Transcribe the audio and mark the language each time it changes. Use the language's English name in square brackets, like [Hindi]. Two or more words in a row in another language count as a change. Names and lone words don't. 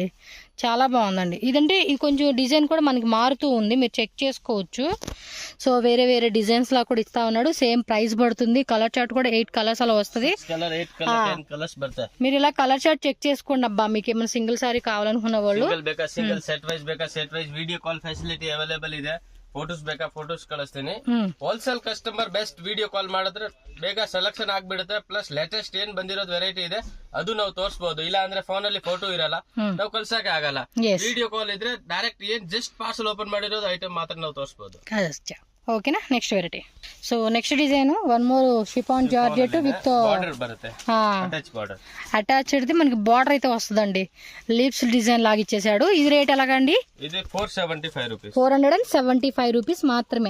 [Telugu] చాలా బాగుందండి. ఇదంటే ఇది కొంచెం డిజైన్ కూడా మనకి మారుతూ ఉంది, మీరు చెక్ చేసుకోవచ్చు. సో వేరే వేరే డిజైన్స్ లా కూడా ఇస్తా ఉన్నాడు. [English] same price [Telugu] పడుతుంది. [English] color chart [Telugu] కూడా 8 కలర్స్ అలా వస్తుంది. మీరు ఇలా [English] color chart [Telugu] చెక్ చేసుకోండి అబ్బా. మీకు ఏమైనా [English] single saree [Telugu] కావాలనుకున్న వాళ్ళు [English] single set wise video call facility available [Kannada] ಇದೆ. ಫೋಟೋಸ್ ಬೇಕಾ ಫೋಟೋಸ್ ಕಳಿಸ್ತೀನಿ. [English] wholesale customer best video call [Kannada] ಮಾಡಿದ್ರೆ ಬೇಗ ಸೆಲೆಕ್ಷನ್ ಆಗ್ಬಿಡುತ್ತೆ. [English] plus latest [Kannada] ಏನ್ ಬಂದಿರೋದು ವೆರೈಟಿ ಇದೆ ಅದು ನಾವು ತೋರಿಸಬಹುದು. ಇಲ್ಲ ಅಂದ್ರೆ ಫೋನ್ ಅಲ್ಲಿ ಫೋಟೋ ಇರಲ್ಲ, ನಾವು ಕಳ್ಸಕ್ಕೆ ಆಗಲ್ಲ. [English] video call [Kannada] ಇದ್ರೆ ಡೈರೆಕ್ಟ್ ಏನ್ [English] just parcel open [Kannada] ಮಾಡಿರೋದು ಐಟಮ್ ಮಾತ್ರ ನಾವು ತೋರಿಸಬಹುದು. [Telugu] ఓకేనా. [English] next variety. so next design one more chiffon georgette with attached [Telugu] మనకి బార్డర్ అయితే వస్తుందండి. [English] leaves design [Telugu] లాగా ఇచ్చేసాడు. ఇది రేట్ ఎలాగండి? ఇది 475 రూపీస్. 475 రూపీస్ మాత్రమే.